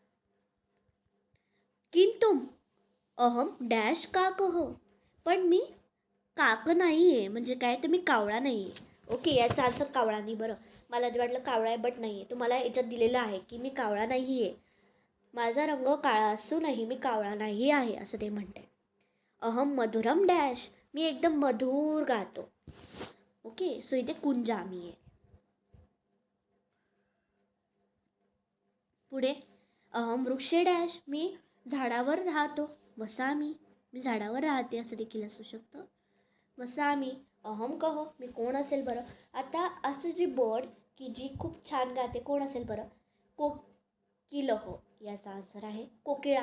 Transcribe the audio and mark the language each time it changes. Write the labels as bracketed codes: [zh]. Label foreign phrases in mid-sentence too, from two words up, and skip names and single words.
[mr] किंतु [sa] अहम डॅश काक [mr] हो, पण मी काक नाही आहे, म्हणजे काय, तर मी कावळा नाही आहे. ओके, याचा आन्सर कावळा नाही बरं. मला ते वाटलं कावळा आहे, बट नाही आहे. तुम्हाला याच्यात दिलेलं आहे की मी कावळा नाही आहे, माझा रंग काळा असूनही मी कावळा नाही आहे असं ते म्हणते. [sa] अहम मधुरम डॅश, [mr] मी एकदम मधुर गातो. [en] OK, so [mr] इथे कुंजामी आहे. पुढे, [sa] अहम वृक्षे डॅश, [mr] मी झाडावर राहतो. वसामी, मी झाडावर राहते असं देखील असू शकतं. वसामी. [sa] अहम कहो, [mr] मी कोण असेल बरं. आता असं जी बर्ड की जी खूप छान गाते, कोण असेल बरं, कोकिलह, याचा आन्सर आहे कोकिळा.